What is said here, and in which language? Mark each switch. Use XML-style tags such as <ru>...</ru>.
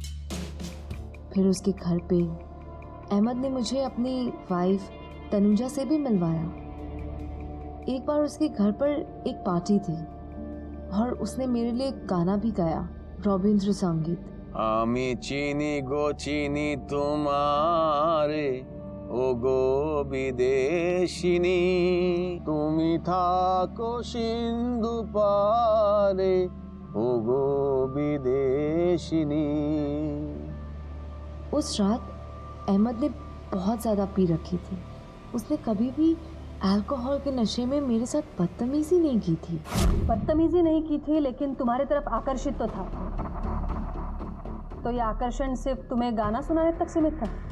<hi>फिर उसके घर पे अहमद ने मुझे अपनी वाइफ तनुजा से भी मिलवाया। एक बार उसके घर पर एक पार्टी थी और उसने मेरे लिए गाना भी गाया, रविंद्र संगीत।</hi> <bn>আমি চিনি গো চিনি তোমারে ও গো বিদেশিনী তুমি থাকো সিন্ধু পারে ও গো বিদেশিনী।</bn> <hi>उस रात अहमद ने बहुत ज़्यादा पी रखी थी। उसने कभी भी अल्कोहल के नशे में मेरे साथ बदतमीजी नहीं की थी। बदतमीजी नहीं की थी लेकिन तुम्हारी तरफ आकर्षित तो था। तो ये आकर्षण सिर्फ तुम्हें गाना सुनाने तक सीमित था?</hi>